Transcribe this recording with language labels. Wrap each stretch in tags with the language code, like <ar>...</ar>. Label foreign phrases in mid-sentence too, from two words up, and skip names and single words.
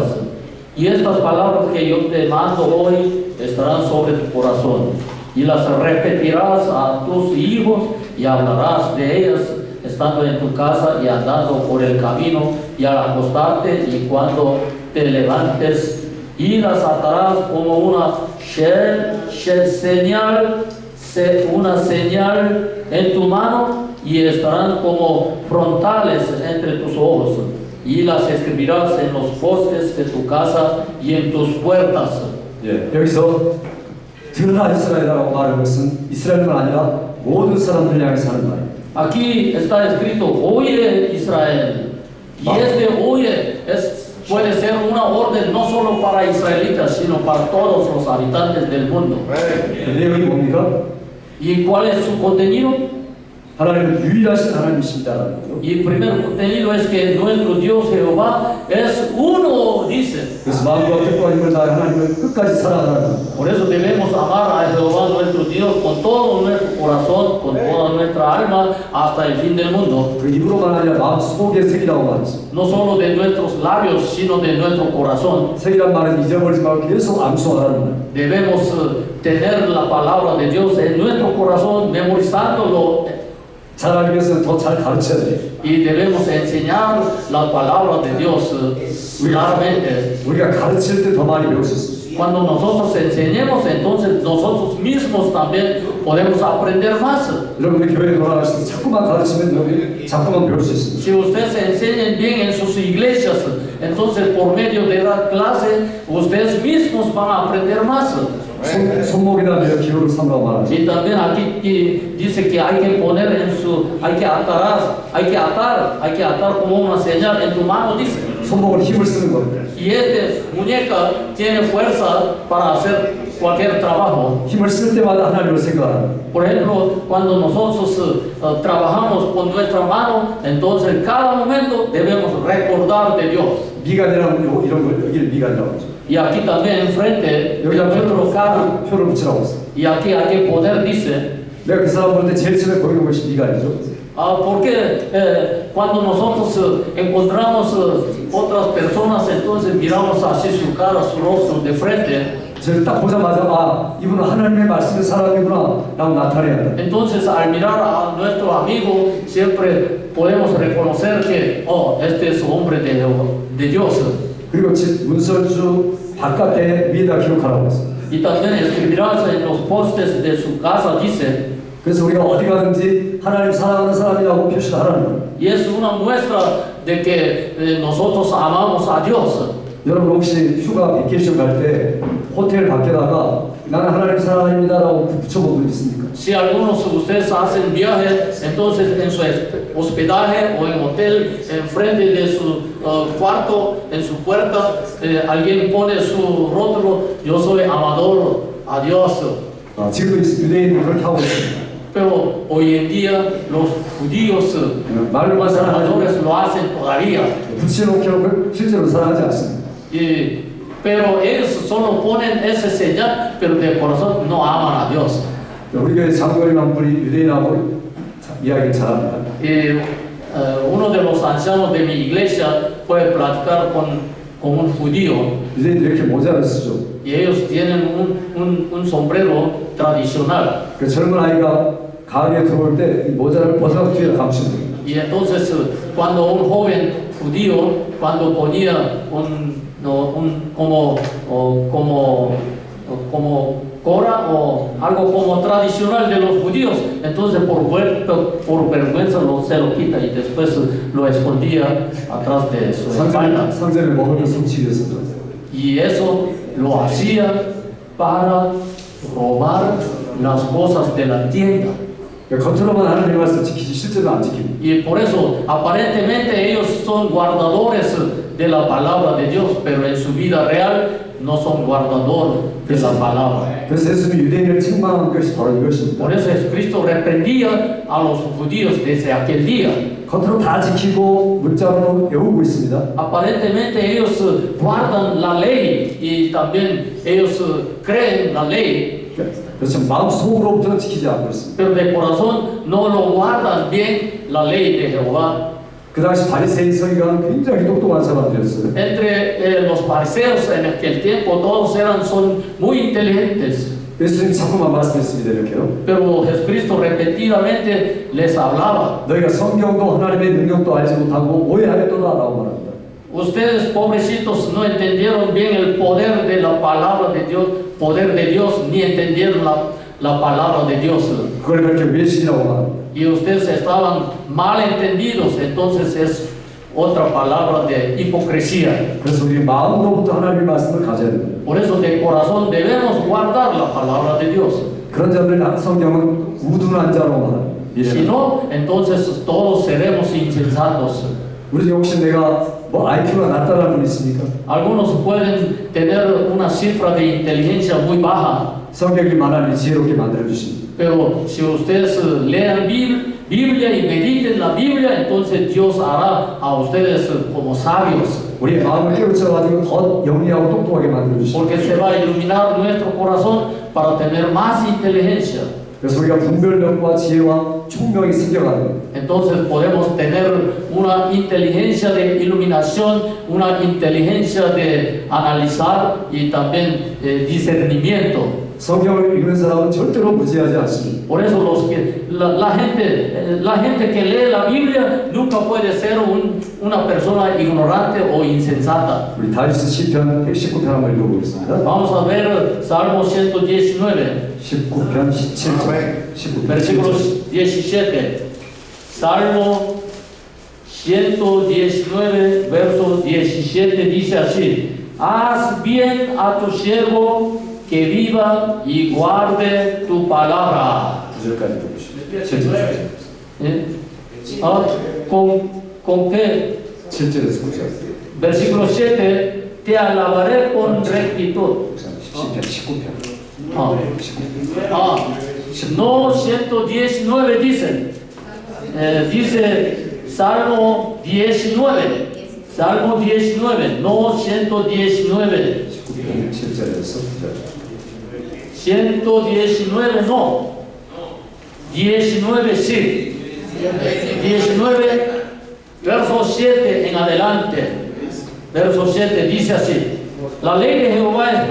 <es>Y estas palabras que yo te mando hoy estarán sobre tu corazón, y las repetirás a tus hijos y hablarás de ellas estando en tu casa y andando por el camino y al acostarte y cuando te levantes, y las atarás como una señal en tu mano, y estarán como frontales entre tus ojos, y las escribirás en los postes de tu casa y en tus puertas.</es> <ko>예, 여기서 들으라 이스라엘이라고 말하는 것은 이스라엘만 아니라 모든 사람들 향해서 하는 말입니다.</ko> <es>Aquí está escrito, oye Israel, y este oye puede ser una orden no solo para israelitas, sino para todos los habitantes del mundo.</es> <ko>그 내용이 뭡니까?</ko> <es>¿Y cuál es su contenido?</es> <ko>하나님은 유일하신 하나님이십니다라는 거죠.</ko> <es>Y el primer contenido es que nuestro Dios Jehová es uno, dice.</es> <ko>그래서 마음과 뜻과 힘을 다해 하나님을 끝까지 사랑하라는 겁니다.</ko> <es>Por eso debemos amar a Jehová nuestro Dios con todo nuestro corazón, con toda nuestra alma, hasta el fin del mundo.</es> <ko>그 입으로만 아니라 마음 속에 새기라고 말했습니다.</ko> <es>No solo de nuestros labios, sino de nuestro corazón.</es> <ko>새기란 말은 잊어버리지 말고 계속 암송하라는 거예요.</ko> <es>Debemos tener la palabra de Dios en nuestro corazón, memorizándolo,</es> <ko>잘하기 위해서는 더 잘 가르쳐야 돼요.</ko> <es>y debemos enseñar la palabra de Dios claramente.</es> <ko>우리가 가르칠 때 더 많이 배울 수 있습니다.</ko> <es>Cuando nosotros enseñemos, entonces nosotros mismos también podemos aprender más.</es> <ko>여러분들 교회에 돌아가셔서 자꾸만 가르치면 여기 자꾸만 배울 수 있습니다.</ko> <es>Si ustedes enseñan bien en sus iglesias, entonces por medio de dar clase, ustedes mismos van a aprender más.</es> <ko>손목이나 내 기호를 삼라고 말하죠.</ko> <es>Y también aquí dice que hay que poner hay que atar como una señal en tu mano, dice.</es> <ko>손목은 힘을 쓰는 겁니다.</ko> <es>Y esta muñeca tiene fuerza para hacer cualquier trabajo.</es> <ko>힘을 쓸 때마다 하나님을 생각하라.</ko> <es>Por ejemplo, cuando nosotros trabajamos con nuestra mano, entonces cada momento debemos recordar de Dios.</es> <ko>미간이라는 이런 걸 여기를 미간이라고 하죠.</ko> <es>Y aquí también enfrente de</es> <ko>여기다</ko> <es>nuestro cara,</es> <ko>표를 붙이라고 했어요.</ko> <es>y aquí hay que poner, dice,</es> <ko>내가 그 사람 볼 때 제일 처음에 보이는 것이 미간이죠.</ko> <es>porque cuando nosotros encontramos otras personas, entonces miramos así su cara, su rostro de frente.</es> <ko>저를 딱 보자마자 아 이분은 하나님의 말씀의 사람이구나 라고 나타내야 한다.</ko> <es>Entonces al mirar a nuestro amigo siempre podemos reconocer que este es hombre de Dios.</es> <ko>그리고 집 문설주 바깥에 위에다 기록하라고 했어요.</ko> <es>Y también escribirás en los postes de su casa, dice.</es> <ko>그래서 우리가 어디 가든지 하나님 사랑하는 사람이라고 표시를 하라는 거예요.</ko> <es>Y es una muestra de que nosotros amamos a Dios.</es> <ko>여러분 혹시 휴가 베케이션 갈 때 호텔 밖에다가 나는 하나님 사랑합니다라고 붙여본 분 있습니까?</ko> <es>Si algunos de ustedes hacen viaje, entonces en su hospedaje o en hotel, enfrente de su cuarto, en su puerta, alguien pone su rótulo, yo soy amador a Dios.</es> <ko>지금도 유대인들이 그렇게 하고 있습니다.</ko> <es>Pero hoy en día los judíos</es> <ko>말로만 사랑하지</ko> <es>conservadores lo hacen todavía.</es> <ko>붙여놓고 실제로 사랑하지 않습니다.</ko> <es>Pero ellos solo ponen ese señal, pero de corazón no aman a Dios.</es> <ko>우리 교회 장로님 한 분이 유대인하고 이야기를 잘합니다.</ko> <es>Uno de los ancianos de mi iglesia puede platicar con un judío.</es> <ko>유대인들이 이렇게 모자를 쓰죠.</ko> <es>Y ellos tienen un sombrero tradicional.</es> <ko>그 젊은 아이가 가게에 들어올 때 이 모자를 벗어서 뒤에 감추는 거예요.</ko> <es>Y entonces cuando un joven judío, cuando ponía como cora o algo como tradicional de los judíos, entonces por vergüenza se lo quita y después lo escondía atrás de su espalda.</es> <ko>상전을 먹으면 숨지 위해서.</ko> <es>Y eso lo hacía para robar las cosas de la tienda.</es> <ko>겉으로만 하나님의 말씀 지키지 실제로 안 지킵니다.</ko> <es>Y por eso aparentemente ellos son guardadores de la palabra de Dios, pero en su vida real no son guardadores de la palabra.</es> <ko>그래서 예수님이 유대인을 책망한 것이 바로 이것입니다.</ko> <es>Por eso Jesucristo reprendía a los judíos desde aquel día.</es> <ko>겉으로 다 지키고 문자로 외우고 있습니다.</ko> <es>Aparentemente ellos guardan la ley y también ellos creen la ley,</es> <ko>그렇죠. 마음속으로부터는 지키지 않고 있습니다.</ko> <es>pero de corazón no lo guardan bien la ley de Jehová.</es> <ko>그 당시 바리새인 서기관은 굉장히 똑똑한 사람들이었어요.</ko> <es>Entre los fariseos en aquel tiempo todos son muy inteligentes,</es> <ko>예수님 자꾸만 말씀했습니다. 이렇게요.</ko> <es>pero Jesucristo repetidamente les hablaba.</es> <ko>너희가 성경도 하나님의 능력도 알지 못하고 오해하였도다라고 말합니다.</ko> <es>Ustedes pobrecitos no entendieron bien el poder de la palabra de Dios, ni entendieron la palabra de Dios.</es> <ko>그걸 그렇게 외신이라고 말합니다.</ko> <es>Y ustedes estaban mal entendidos, entonces es otra palabra de hipocresía.</es> <ko>그래서 우리 마음으로부터 하나님의 말씀을 가져야 됩니다.</ko> <es>Por eso de corazón debemos guardar la palabra de Dios.</es> <ko>그런 자들은 성경은 우둔한 자로 말합니다.</ko> <es>Si no, entonces todos seremos insensatos.</es> <ko>우리 혹시 내가 뭐 IQ가 낮다는 분 있습니까?</ko> <es>Algunos pueden tener una cifra de inteligencia muy baja,</es> <ko>성경이 만화를 지혜롭게 만들어 주십니다.</ko> <es>pero si ustedes lean Biblia y mediten la Biblia, entonces Dios hará a ustedes como sabios,</es> <ko>우리의 마음을 깨우쳐 가지고 더 영리하고 똑똑하게 만들어 주십니다.</ko> <es>porque se va a iluminar nuestro corazón para tener más inteligencia.</es> <ko>그래서 우리가 분별력과 지혜와 총명이 생겨가는 겁니다.</ko> <es>Entonces podemos tener una inteligencia de iluminación, una inteligencia de analizar y también discernimiento.</es> <ko>성경을 읽는 사람은 절대로 무지하지 않습니다.</ko> <es>Por eso la gente que lee la Biblia nunca puede ser una persona ignorante o insensata.</es> <ko>우리 다윗스 시편 119편 한번 읽어보겠습니다.</ko> <es>Vamos a ver Salmo 119,</es> <ko>19편 17절. 19편</ko> <es>versículo</es> <ko>17절.</ko> <es>17. Salmo 119, verso 17 dice así: Haz bien a tu siervo que viva y guarde tu palabra.</es> <ko>9절까지 읽어보시죠. 7절.</ko> <es>¿Con qué?</es> <ko>7절에서 9절.</ko> <es>Versículo 7, te alabaré con rectitud.</es> <ko>시편 19편.</ko> <es>No 119 dice, dice Salmo 19, Salmo 19, no 119.</es> <ko>7절에서 9절.</ko> <es>119 no, 19 sí, 19 verso 7 en adelante, verso 7 dice así: la ley de Jehová es</es>